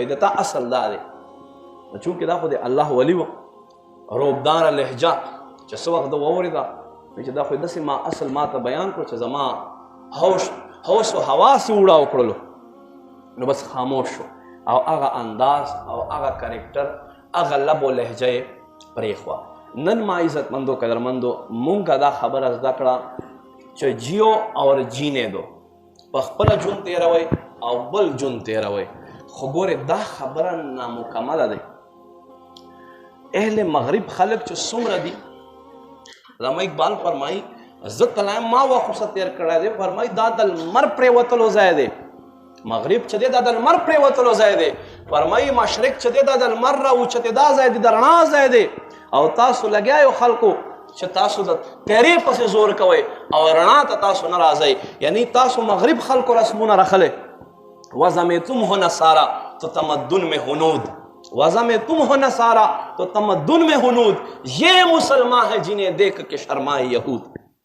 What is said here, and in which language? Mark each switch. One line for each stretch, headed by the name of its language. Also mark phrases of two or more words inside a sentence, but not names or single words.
Pashto: د تا اصل دا دی چونکې دا خو د الله ولی و، روبداره لهجه چې څه وخت ده واورېده چې دا خو داسې ما اصل ما ته بیان کړو چې زما هوس و حواس یې وړاو کړلو، نو بس خاموش شو او هغه انداز او هغه کرکټر هغه لب و لهجه یې پرېښوه. نن ما عزتمندو قدرمندو مونږ دا خبره زده کړه چې
Urdu: جیو اور جینے دو،
Pashto: په خپله ژوند تېروئ او بل ژوند تېروئ. خو ګورې دا خبره نامکمله دی. اهل مغرب خلک چې څومره دي، علامه اقبال فرمایي زه تلایم ما وخت ورسره تېر کړی دی، فرمایي دا د لمر پرېوتلو ځای دی. مغرب چې دی دا د لمر پرېوتلو ځای دی، فرمایي مشرق چې دی دا د لمر راوچتېدا ځای دی، د رڼا ځای دی. او تاسو لګیا یو خلکو چې تاسو د تیرې پسې زور کوئ او رڼا ته تاسو نه راځئ. یعنی تاسو مغرب خلکو رسمونه رخلی.
Urdu: وزمتم ہو نصارا تو تمدن میں ہنود، وزمتم ہو نصارا تو تمدن میں ہنود، یہ مسلمان ہے جنہیں دیکھ کے شرمائے یہود.